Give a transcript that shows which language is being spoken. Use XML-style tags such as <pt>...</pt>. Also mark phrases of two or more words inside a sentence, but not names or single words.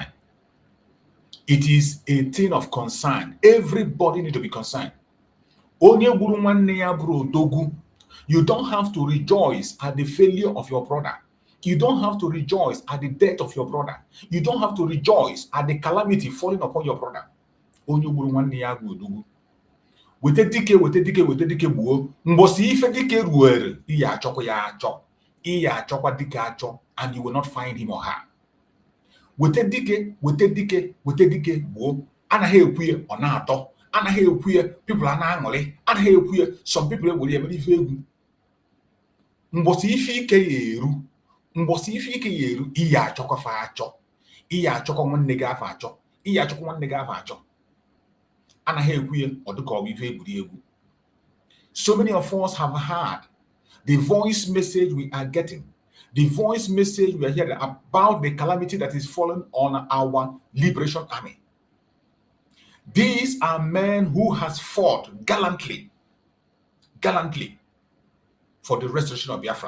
<en>It is a thing of concern. Everybody needs to be concerned.</en> <ig>Onye Gburu Nwanneya, Aburo, Odogwu.</ig> <en>You don't have to rejoice at the failure of your brother. You don't have to rejoice at the death of your brother. You don't have to rejoice at the calamity falling upon your brother.</en> <ig>Onye Gburu Nwanneya, Aburo, Odogwu. Wete dike buo. Mbosi ife dike ruere. Iya achọkwa ya achọ. Iya achọkwa dike achọ.</ig> <en>And you will not find him or her.</en> <ig>Wete dike buo. Anaghị ekwu ya ọ na-atọ. Anaghị ekwu ya people ana-aṅụrị. Anaghị ekwu ya</ig> <en>some people</en> <ig>ewere ya mere ife egwu. Mbosi ife ike ya eru. Iya achọkwa fa achọ. Iya achọkwa nwanne gị afọ achọ. Iya achọkwa nwanne gị afọ achọ. Anaghị ekwu ya ọ dịka ọ bụ ife egwuregwu.</ig> <en>So many of us have heard the voice message we are getting. The voice message we are hearing about the calamity that is falling on our Liberation Army. These are men who has fought gallantly for the restoration of Biafra.</en>